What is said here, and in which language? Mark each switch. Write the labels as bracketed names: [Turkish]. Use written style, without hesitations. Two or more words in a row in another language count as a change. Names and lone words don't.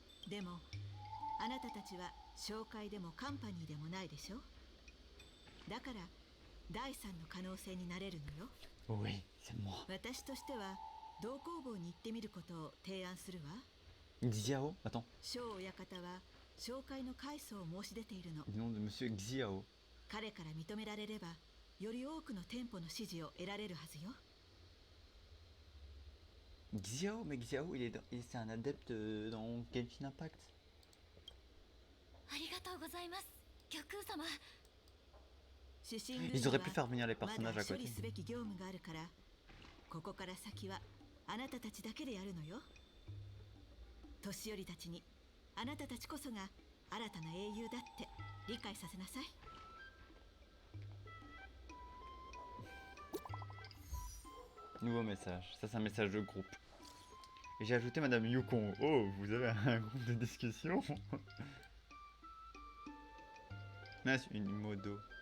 [Japanese] でもあなたたちは商会でもカンパニーでもないでしょ。だから第三の可能性になれるのよ。 [French] Oui, c'est moi. [Japanese] 私としては同工房に行ってみることを提案するわ。 [French] Xiao? Attends, [Japanese] 小親方は商会の改装を申し出ているの。 [French] le nom de monsieur Xiao. [Japanese] 彼から認められればより多くの店舗の支持を得られるはずよ。 [French] Xiao, mais Xiao, c'est un adepte dans Genshin Impact. [Japanese] ありがとうございます、玉空様。指針ル [French] Ils [Japanese] ール [French] auraient [Japanese] は [French] pu faire venir les [Japanese] まだ [French] personnages à [Japanese] 処 [French] côté. [Japanese] 理すべき業務があるから、ここから先はあなたたちだけでやるのよ。年寄りたちにあなたたちこそが新たな英雄だって理解させなさい。 [French] Nouveau message, ça c'est un message de groupe. Et j'ai ajouté Madame Yukon. Oh, vous avez un groupe de discussion. Mince, une modo.